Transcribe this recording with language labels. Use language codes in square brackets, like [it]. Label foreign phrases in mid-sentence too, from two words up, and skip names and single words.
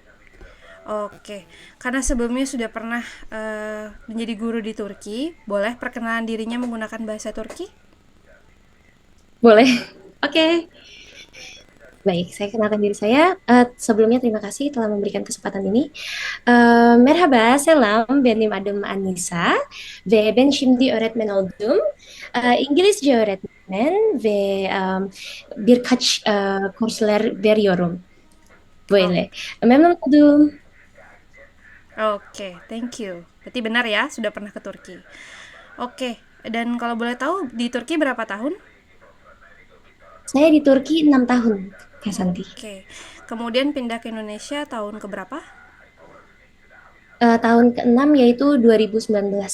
[id] Oke, karena sebelumnya sudah pernah menjadi guru di Turki, boleh perkenalan dirinya menggunakan bahasa Turki? Boleh? Oke. Baik, saya kenalkan diri saya. Sebelumnya terima kasih telah memberikan kesempatan ini. [tr] Merhaba, selam, benim adım Anissa ve ben şimdi öğretmen oldum. İngilizce öğretmen ve birkaç kurslar veriyorum. Oh, Böyle. Memnun oldum. [en] oke, thank you. [id] Berarti benar ya, sudah pernah ke Turki. Oke, dan kalau boleh tahu di Turki berapa tahun? Saya di Turki 6 tahun, Kak Santi. Oke, kemudian pindah ke Indonesia tahun keberapa? Tahun ke-6 yaitu 2019.